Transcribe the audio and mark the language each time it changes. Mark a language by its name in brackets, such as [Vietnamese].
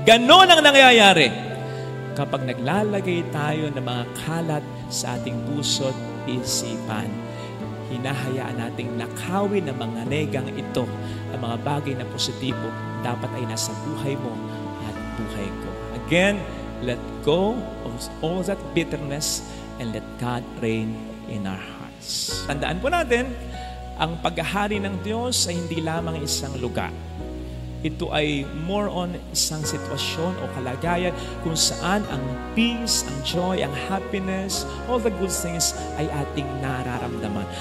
[Filipino] Ganon ang nangyayari kapag naglalagay tayo ng mga kalat sa ating puso't isipan. Hinahayaan nating nakawin ng mga negang ito, ang mga bagay na positibo dapat ay nasa buhay mo at buhay ko. [English] Again, let go of all that bitterness and let God reign in our hearts. [Filipino] Tandaan po natin, ang paghahari ng Diyos ay hindi lamang isang lugar. Ito ay more on isang sitwasyon o kalagayan kung saan ang peace, ang joy, ang happiness, [English] all the good things [Filipino] ay ating nararamdaman.